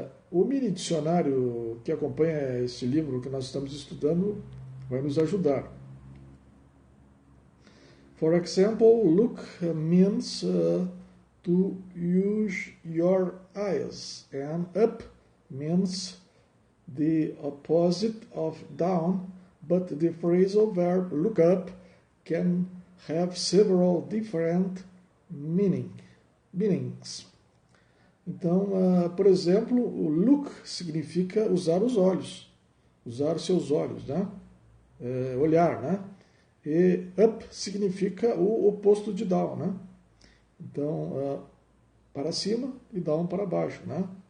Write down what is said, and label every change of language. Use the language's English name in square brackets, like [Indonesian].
[Portuguese] O mini dicionário que acompanha esse livro que nós estamos estudando vai nos ajudar. [English] For example, look means to use your eyes, and up means the opposite of down, but the phrasal verb look up can have several different meanings. [Portuguese] Então, por exemplo, o look significa usar os olhos, usar seus olhos, né? Olhar, né? E up significa o oposto de down, né? Então, para cima e down para baixo, né?